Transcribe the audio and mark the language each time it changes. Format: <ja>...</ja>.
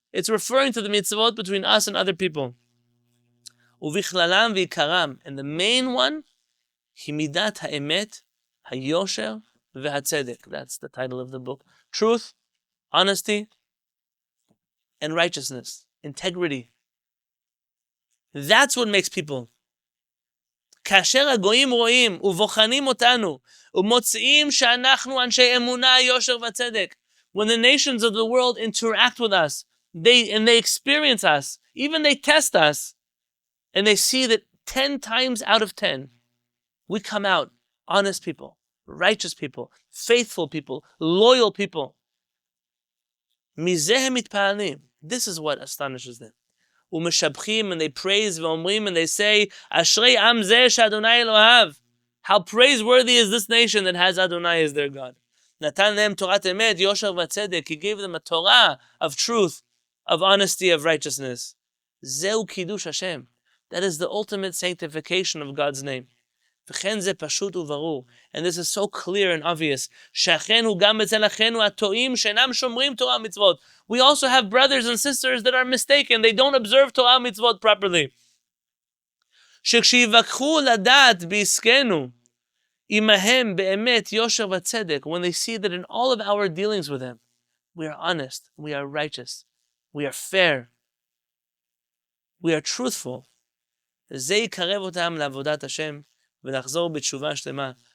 <en>It's referring to the mitzvot between us and other people.</en> <he>Uvichlalam v'ikaram.</he> <en>And the main one,</en> <he>himidat ha'emet, ha'yosher, v'hatzedek.</he> <en>That's the title of the book. Truth, honesty, and righteousness. Integrity. That's what makes people.</en> <he>כאשר הגויים רואים ובוחנים אותנו ומוצאים שאנחנו אנשי אמונה, יושר וצדק.</he> <en>When the nations of the world interact with us, they experience us, even they test us, and they see that 10 times out of 10, we come out honest people, righteous people, faithful people, loyal people.</en> <he>מזה הם מתפעלים.</he> <en>This is what astonishes them.</en> <he>ומשבחים,</he> <en>and they praise,</en> <he>ואומרים,</he> <en>and they say,</en> <he>אשרי עם זה שאדוני אלוהיו.</he> <en>How praiseworthy is this nation that has Adonai as their God.</en> <he>נתן להם תורת אמת, יושר וצדק.</he> <en>He gave them a Torah of truth, of honesty, of righteousness.</en> <he>זהו קידוש השם.</he> <en>That is the ultimate sanctification of God's name.</en> <he>וכן זה פשוט וברור.</he> <en>And this is so clear and obvious.</en> <he>שאכן הוא גם אצל אחינו הטועים שאינם שומרים תורה ומצוות.</he> <en>We also have brothers and sisters that are mistaken. They don't observe Torah mitzvot properly.</en> <he>שכשיבקחו לדעת בעסקנו, עמהם באמת יושר וצדק,</he> <en>when they see that in all of our dealings with them, we are honest, we are righteous, we are fair, we are truthful,</en> <he>זה יקרב אותם לעבודת השם ולחזור בתשובה שלמה.</he>